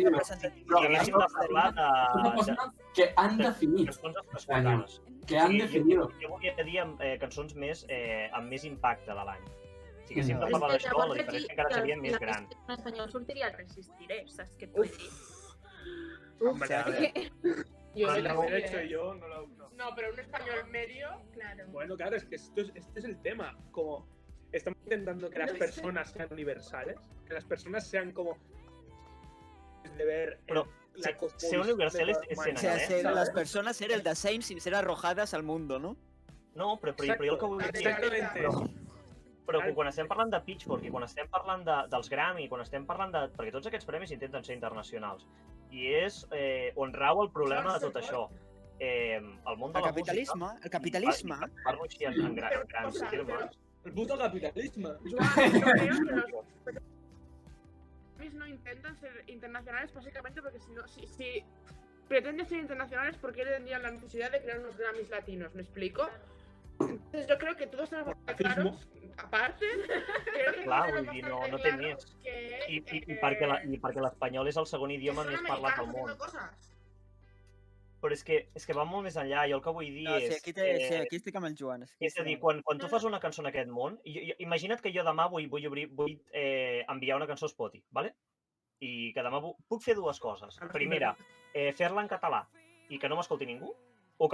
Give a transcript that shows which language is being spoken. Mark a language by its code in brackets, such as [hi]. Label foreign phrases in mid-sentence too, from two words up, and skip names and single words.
[ca] sí, representatives si de haguéssim l'any de parlar Una de cosa que han definit, cançons escoltades. [es] que han definido. [ca] Jo volia dir cançons més amb més impacte de l'any. Si haguéssim de És parlar d'això, la diferència encara seria més gran. En espanyol sortiria el Resistiré, saps què et vull dir? [es] Hombre, a ver. Yo Pero de no, la Haber serie, hecho ¿eh? yo, no. No, pero un español medio. Claro. Bueno, claro, es que este es el tema. Como estamos intentando que las personas sean universales, que las personas sean como de ver Pero la [ca] ser universal és [es] O ser sea, [ca] anglès. [es] ser [ca] les persones [es] ser el Dasein sin ser arrojades al mundo, no? [ca] No, però jo el que vull dir és [es] Exactamente. [ca] però quan estem parlant de Pitchfork i quan estem parlant dels Grammy, quan estem parlant de... Perquè tots aquests premis intenten ser internacionals. I és on rau el problema de tot això. El món de El la capitalisme, música... el capitalisme. I parlo així en grans termes. [es] El puto capitalismo. Joan, yo creo que los Grammys no intentan ser internacionales básicamente porque si pretenden ser internacionales, ¿por qué tendrían la necesidad de crear unos Grammys latinos? ¿Me explico? Entonces yo creo que todos tenemos bastante claros, aparte, creo que [ca] Clar, [es] todos [ca] vull dir, [es] tenemos [ca] no [es] bastante [ca] té [es] claros [ca] més. [es] que, [ca] I perquè l'espanyol és el segon idioma [es] son [ca] més parlat del [es] americanos [ca] món. [es] haciendo cosas. [ca] Però és que va molt més enllà, i el que vull dir No, sí, és... sí, aquí estic amb el Joan. És a dir, quan tu fas una cançó en aquest món, imagina't que jo demà vull enviar una cançó a Spotify, ¿vale? I que demà puc fer dues coses. Primera, fer-la en català i que no m'escolti ningú, o que